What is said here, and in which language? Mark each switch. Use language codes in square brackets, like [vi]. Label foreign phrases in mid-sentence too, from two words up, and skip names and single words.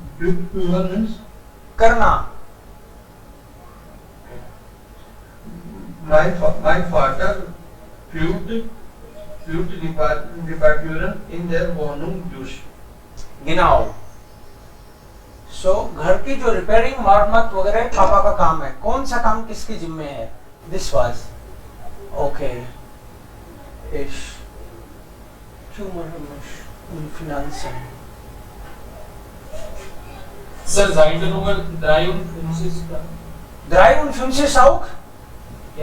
[hi] Karna. [de] Mein Vater führt Reparaturen in der Wohnung durch. genau. [hi] So घर की जो रिपेयरिंग मरम्मत वगैरह पापा का काम है. कौन सा काम किसके जिम्मे है? [en] This was okay. [de] Ich kümmere mich um Finanzen. Sir, Seite Nummer 53. 53 auch? Ja.